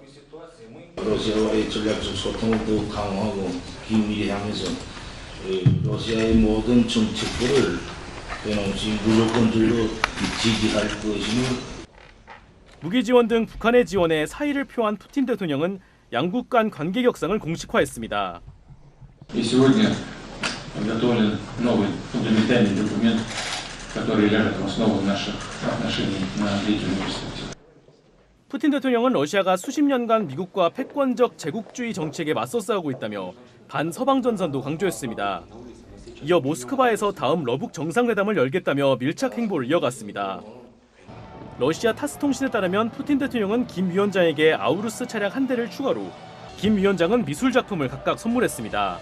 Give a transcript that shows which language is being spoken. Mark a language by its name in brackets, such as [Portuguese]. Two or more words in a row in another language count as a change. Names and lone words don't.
[Korean] 러시아와의 전략적 소통을 더욱 강화하고 긴밀히 하면서 러시아의 모든 정책들을 변함없이 무조건적으로 지지할 것이며 무기 지원 등 북한의 지원에 사의를 표한 푸틴 대통령은 양국 간 관계 격상을 공식화했습니다. [Russian] Сегодня подготовлен новый фундаментальный документ, который ляжет в основу наших отношений на длительную перспективу. [Korean] 푸틴 대통령은 러시아가 수십 년간 미국과 패권적 제국주의 정책에 맞서 싸우고 있다며 반서방 전선도 강조했습니다. 이어 모스크바에서 다음 러북 정상회담을 열겠다며 밀착 행보를 이어갔습니다. 러시아 타스 통신에 따르면 푸틴 대통령은 김 위원장에게 아우루스 차량 한 대를 추가로 김 위원장은 미술 작품을 각각 선물했습니다.